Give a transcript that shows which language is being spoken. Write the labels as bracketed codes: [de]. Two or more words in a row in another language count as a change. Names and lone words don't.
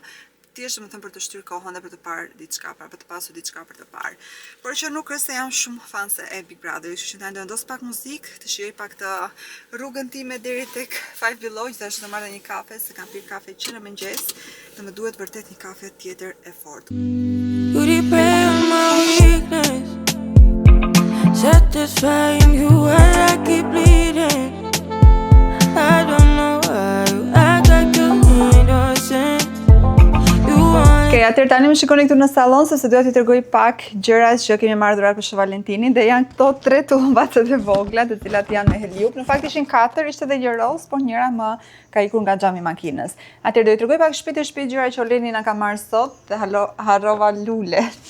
[sq] Thjesht më thënë për të shtyr kohën dhe për të parë diçka, për të pasur diçka për të parë. Por që nuk është se jam shumë fanse e Big Brother, kështu që tani do vendos pak muzikë, të shijoj pak të rrugën time deri tek Five Below, gjithashtu do marrë një kafe, se kam pirë kafe që në mëngjes, dhe më duhet vërtet një kafe tjetër e fortë. [en] You replay on my weakness, satisfying you while I keep bleeding. I don't know why you act like you innocent. [sq] Okej, atëherë tani më shikoni këtu në sallon sepse doja t'ju tregoj pak gjërat që kemi marrë dhuratë për Shën Valentinin dhe janë këto 3 tullumbacat e vogla, të cilat janë me helium. Në fakt ishin 4, ishte edhe një roz, por njëra më ka ikur nga xhami i makinës. Atëherë do t'ju tregoj pak shpejt gjëra që Oleni na ka marrë sot dhe harrova lulet.